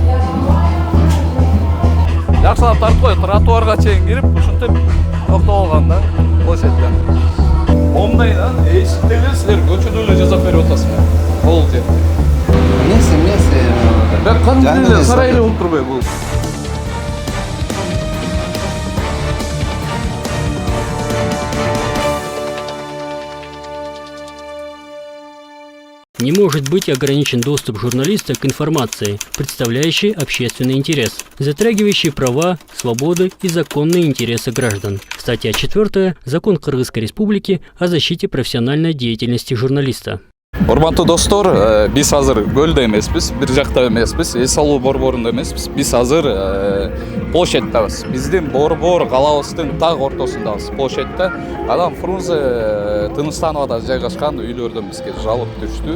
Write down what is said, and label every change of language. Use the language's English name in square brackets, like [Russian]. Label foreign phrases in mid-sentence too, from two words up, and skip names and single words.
[Kyrgyz] Жакшылап тартып коюп, тротуарга чейин кирип, ушинтип токтоп алган да. Площадьтен. Ондай да, эшиктеги силер көчөдө эле жасап берип атасыңар. Бул жерде. Эмнеси? Бак кандай эле сарай эле болуп турбайбы бул? [Russian] Не может быть ограничен доступ журналиста к информации, представляющей общественный интерес, затрагивающей права, свободы и законные интересы граждан. Статья 4. Закон Кыргызской Республики о защите профессиональной деятельности журналиста. [Kyrgyz] Урматтуу достор, биз азыр көлдө эмеспиз, бир жакта эмеспиз, эс алуу борборунда эмеспиз. Биз азыр площадьтабыз. Биздин борбор калабыздын так ортосундабыз площадьта. Анан Фрунзе Тыныстановада жайгашкан үйлөрдөн бизге жалоп түштү.